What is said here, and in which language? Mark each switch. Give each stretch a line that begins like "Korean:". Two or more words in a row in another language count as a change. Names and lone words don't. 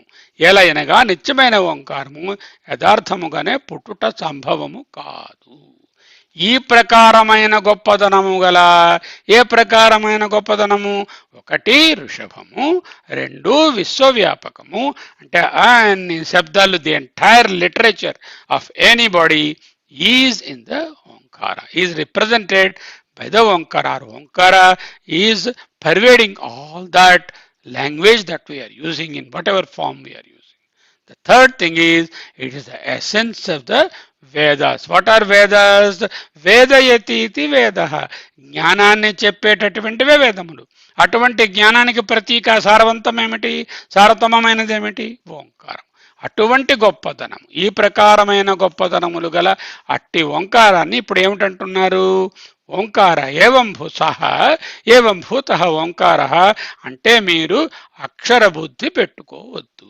Telugu: ఎలయనగా నిత్యమైన ఓంకారము యథార్థముగానే పుట్టుట సంభవము కాదు. ఈ ప్రకారమైన గొప్పదనము గల, ఏ ప్రకారమైన గొప్పదనము? ఒకటి ఋషభము, రెండు విశ్వవ్యాపకము. అంటే అన్ని శబ్దాలు,
English: the entire literature of anybody is in the Omkara, is represented by the Omkara. Omkara is pervading all that language that we are using in whatever form we are using. The third thing is, it is the essence of the Vedas. What are Vedas?
Sanskrit: वेदयति इति वेदः.
Telugu: జ్ఞానాన్ని చెప్పేటటువంటివే వేదములు. అటువంటి జ్ఞానానికి ప్రతీక సారవంతం ఏమిటి? సారతమమైనది ఏమిటి? ఓంకారం. అటువంటి గొప్పతనం, ఈ ప్రకారమైన గొప్పతనములు గల అట్టి ఓంకారాన్ని ఇప్పుడు ఏమిటంటున్నారు? ఓంకార ఏవం భూసహ ఏవం భూత ఓంకార అంటే మీరు అక్షర బుద్ధి పెట్టుకోవద్దు.